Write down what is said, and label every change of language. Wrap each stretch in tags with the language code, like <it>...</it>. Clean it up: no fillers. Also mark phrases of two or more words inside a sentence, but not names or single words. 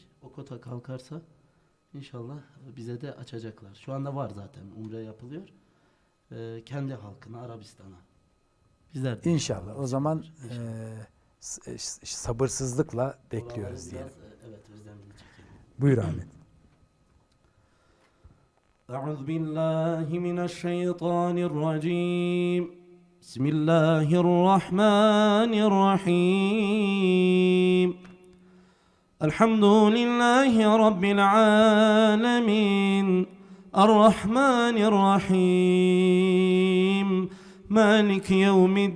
<tr>O kota kalkarsa inşallah bize de açacaklar. Şu anda var zaten. Umre yapılıyor. Kendi halkına, Arabistan'a. Bizler de İnşallah. O zaman İnşallah. sabırsızlıkla bekliyoruz Oraları diyelim. biraz, evet, özlemini çekelim. Buyur Ahmet.</tr> <ar>أعوذ بالله من الشيطان الرجيم بسم الله الرحمن الرحيم الحمد لله رب العالمين الرحمن الرحيم مالك يوم</ar>